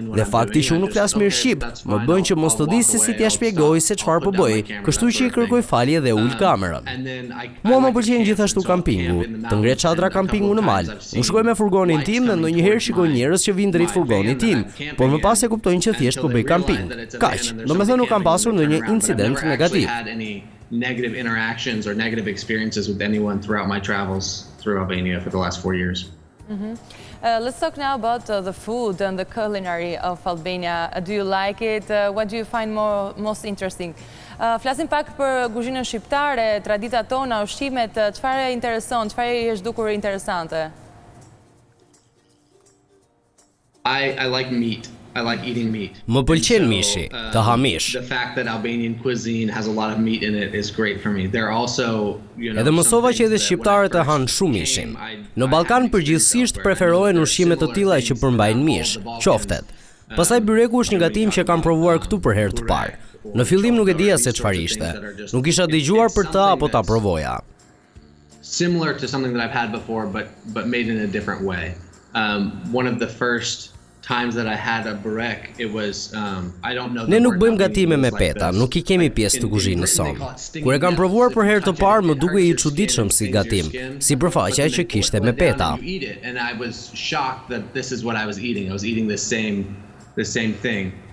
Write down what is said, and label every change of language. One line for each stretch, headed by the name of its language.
Albanian: Dhe fakti që unë nuk flas mirë shqip më bën që mos të di se si t'ia shpjegoj se çfarë po bëj, kështu që i kërkoj falje dhe ul kamerën. Mua më pëlqen gjithashtu kampingu, të ngre çadra kampingu në mal. Unë shkoj me furgonin tim dhe ndonjëherë shikoj njerëz që vinë drejt furgonit tim, por më pas e kuptojnë që thjesht po bëj kamping. Kaq, domethënë nuk kam pasur ndonjë incident negativ.
English: Had any negative interactions or negative experiences with anyone throughout my travels through Albania for the last 4 years. Let's talk now about the food and the culinary of Albania. Do you like it? What do you find most interesting?
Albanian: Flasim pak për kuzhinën shqiptare, traditat tona, ushqimet, çfarë intereson, çfarë i është dukur interesante?
English: I like meat. I like eating meat.
Albanian: Më pëlqen mishi, të ha mish.
English: The fact that Albanian cuisine has a lot of meat in it is great for me. They're also,
Albanian: Edhe mësova që edhe shqiptarët e han shumë mishin. Në Ballkan përgjithsisht preferohen ushqime të tilla që përmbajnë mish, qoftet. Pastaj byreku është një gatim që kam provuar këtu për herë të parë. Në fillim nuk e dija se çfarë ishte. Nuk isha dëgjuar për të apo ta provoja.
English: Similar to something that I've had before but made in a different way. One of the first times that I had a burek, it was I don't know.
Albanian: Ne nuk bëjmë gatime me peta, nuk i kemi pjesë të kuzhinës sonë. Kur e kam provuar për herë të parë, më dukej i çuditshëm si gatim, si përfaqja që kishte me peta.
English: And I was shocked that this is what I was eating. I was eating the same thing.